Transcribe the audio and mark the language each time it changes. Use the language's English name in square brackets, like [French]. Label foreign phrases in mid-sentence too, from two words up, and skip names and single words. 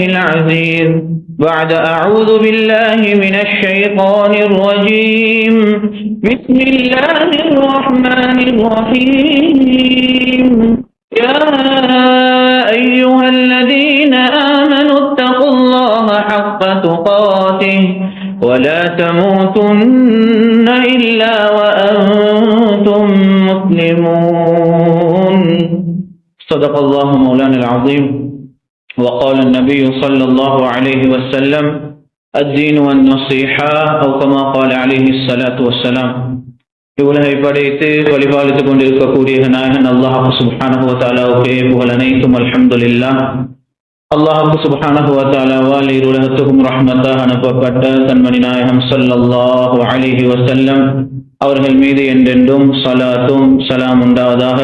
[Arabic] العزيز بعد أعوذ بالله من الشيطان الرجيم بسم الله الرحمن الرحيم يا أيها الذين آمنوا اتقوا الله حق تقاته ولا تموتن إلا وأنتم مسلمون. صدق الله مولانا العظيم. وقال النبي صلى الله عليه وسلم الدين والنصيحة أو كما قال عليه الصلاة والسلام. [Tamil] இவ்வுலகை படைத்து வழிபாலித்துக் கொண்டிருக்கக்கூடிய நாயகன் [Arabic] الله سبحانه و [Tamil] தஆலாவுக்கே புகழ் அனைத்தும் அல்ஹம்துலில்லாஹ். [Arabic] الله سبحانه و [Tamil] தஆலாவால் இருலகத்துக்கும் ரஹ்மத்தாக அனுப்பப்பட்ட கண்மணி நாயகம் [Arabic] صلى الله عليه وسلم [Tamil] அவர்கள் மீது என்றென்றும் ஸலாத்தும் ஸலாம் உண்டாவதாக.